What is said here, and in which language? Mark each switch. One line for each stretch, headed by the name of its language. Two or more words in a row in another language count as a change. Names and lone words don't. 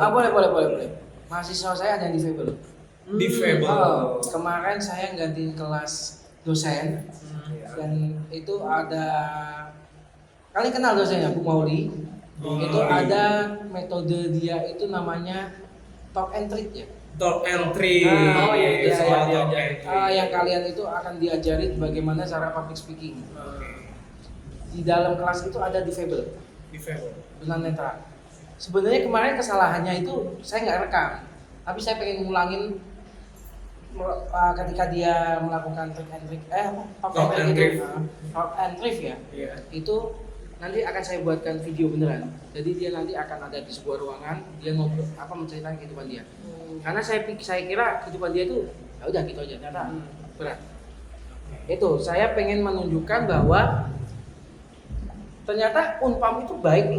Indonesian: Boleh. Mahasiswa saya ada yang difabel. Difabel. Kemarin saya gantiin kelas dosen dan itu ada, kalian kenal dosennya Bu Mauli? Itu ada metode dia itu namanya
English: talk and treat
Indonesian: ya.
English: Talk and treat.
Indonesian: Oh, iya, Soal iya, talk iya.
English: and treat.
Indonesian: Yang kalian itu akan diajarin bagaimana cara
English: public speaking.
Indonesian: Di dalam kelas itu ada difabel, Difabel. tunanetra. Sebenarnya kemarin kesalahannya itu saya nggak rekam, tapi saya pengen ngulangin ketika dia melakukan
English: talk and treat, Talk and treat. talk and treat ya.
Indonesian: Iya. Itu nanti akan saya buatkan video beneran. Jadi dia nanti akan ada di sebuah ruangan, dia ngobrol menceritakan kehidupan dia. Karena saya kira kehidupan dia itu ya udah gitu aja, ternyata berat. Itu saya pengen menunjukkan bahwa ternyata Unpam itu baik nih.